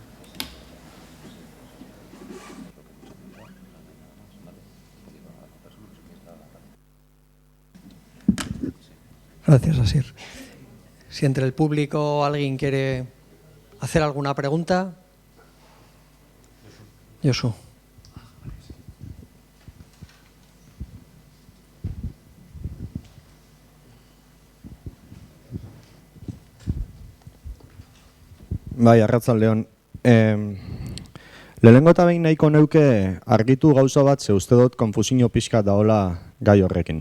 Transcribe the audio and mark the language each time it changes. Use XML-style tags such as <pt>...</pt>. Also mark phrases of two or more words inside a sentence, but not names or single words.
<es>Gracias, Asier. Si entre el público alguien quiere hacer alguna pregunta. Josu.</es> <eu>Bai, arratsaldeon. Lehenengo eta behin nahiko neuke argitu gauza bat, ze uste dut konfusio pixka daola gai horrekin.</eu>